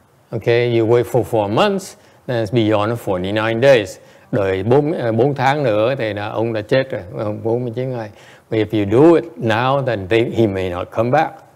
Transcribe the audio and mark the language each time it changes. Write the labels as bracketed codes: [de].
[en] Okay, you wait for 4 months, then it's beyond 49 days. [vi] Đợi 4 tháng nữa thì ông đã chết rồi, 49 ngày. [en] But if you do it now, then he may not come back.